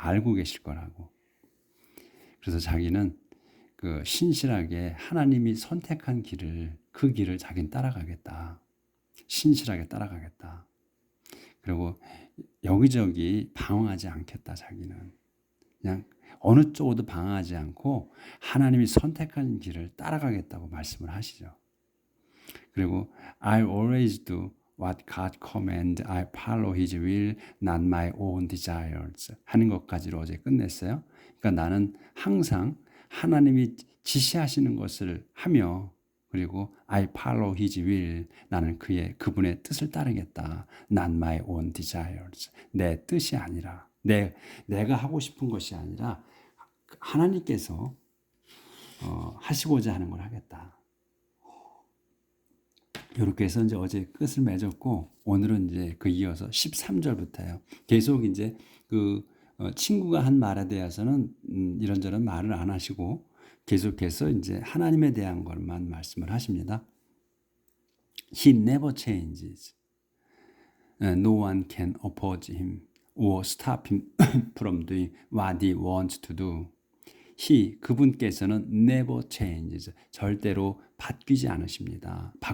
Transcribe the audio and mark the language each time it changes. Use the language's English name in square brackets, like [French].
[Korean] 알고 계실 거라고. 그래서 자기는 그 신실하게 하나님이 선택한 그 길을 자기는 따라가겠다. 신실하게 따라가겠다. 그리고 여기저기 방황하지 않겠다. 자기는 그냥 어느 쪽으로도 방황하지 않고 하나님이 선택한 길을 따라가겠다고 말씀을 하시죠. 그리고 [English] I always do what God command. I follow His will, not my own desires. [Korean] 하는 것까지로 어제 끝냈어요. 그러니까 나는 항상 하나님이 지시하시는 것을 하며, 그리고 [English] I follow His will. [Korean] 나는 그분의 뜻을 따르겠다. [English] Not my own desires. [Korean] 내 뜻이 아니라, 내가 하고 싶은 것이 아니라 하나님께서 하시고자 하는 걸 하겠다. 이렇게 해서 이제 어제 끝을 맺었고, 오늘은 이제 그 이어서 13절부터요. 계속 이제 그 친구가 한 말에 대해서는 이런저런 말을 안 하시고 계속해서 이제 하나님에 대한 것만 말씀을 하십니다. [English] He never changes. No one can oppose him or stop him from doing what he wants to do. [Korean] 그분께서는 [English] never changes. [Korean] 절대로 바꾸지 않으십니다.